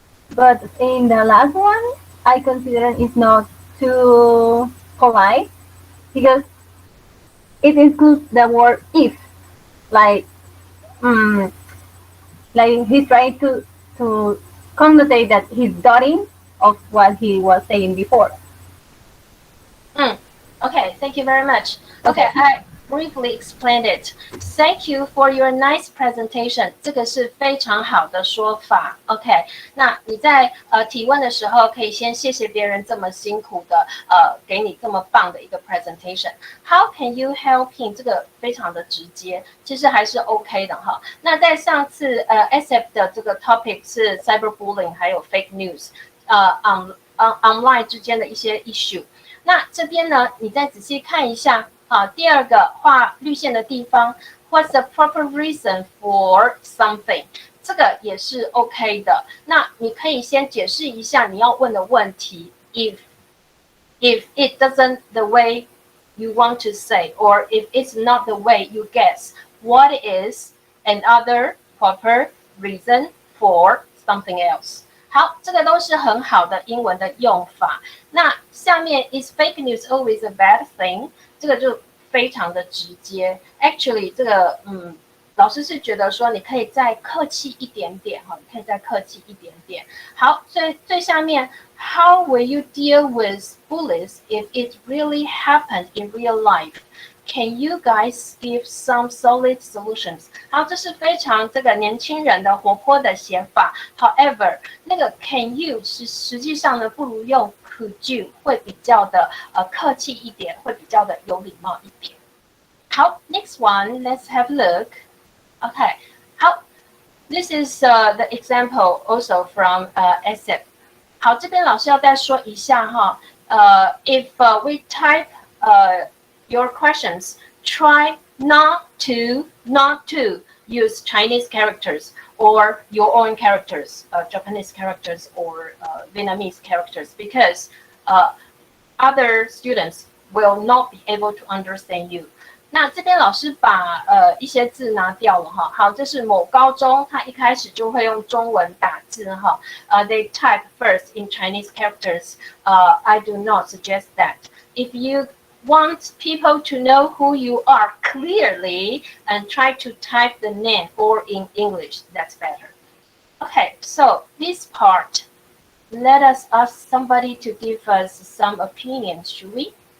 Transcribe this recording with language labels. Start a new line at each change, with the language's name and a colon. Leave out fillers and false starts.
English: But in the last one, I consider it's not too polite, because it includes the word if, like he's trying to connotate that he's doubting of what he was saying before. Okay, thank you very much. Okay, I briefly explained it. Thank you for your nice presentation.
Chinese: 这个是非常好的说法。 OK， 那你在提问的时候，可以先谢谢别人这么辛苦的给你这么棒的一个 presentation.
English: How can you help him？
Chinese: 这个非常的直接，其实还是 OK 的哈。那在上次SF 的这个 topic 是 cyberbullying 还有 fake news。 online 之间的一些 issue。那这边呢，你再仔细看一下啊，第二个画绿线的地方 ，
English: What's the proper reason for something？
Chinese: 这个也是 OK 的。那你可以先解释一下你要问的问题
English: ，if it doesn't the way you want to say, or if it's not the way you guess, what is another proper reason for something else？
Chinese: 好，这个都是很好的英文的用法。那下面
English: is fake news always a bad thing？
Chinese: 这个就非常的直接。 Actually， 这个老师是觉得说你可以再客气一点点哈，你可以再客气一点点。
English: 好，最下面 How will you deal with bullies if it really happened in real life? Can you guys give some solid solutions？
Chinese: 好，这是非常这个年轻人的活泼的写法。 However， 那个 Can you 是实际上呢，不如用 Could you 会比较的客气一点，会比较的有礼貌一点。
English: 好 ，Next one, let's have a look. Okay， 好 ，This is the example also from essay。
Chinese: 好，这边老师要再说一下哈，
English: if we type your questions, try not to use Chinese characters or your own characters, Japanese characters or Vietnamese characters, because other students will not be able to understand you.
Chinese: 那这边老师把一些字拿掉了哈，好，这是某高中，他一开始就会用中文打字哈，
English: they type first in Chinese characters. I do not suggest that. If you want people to know who you are clearly and try to type the name or in English, that's better. Okay, so this part, let us ask somebody to give us some opinions, should we?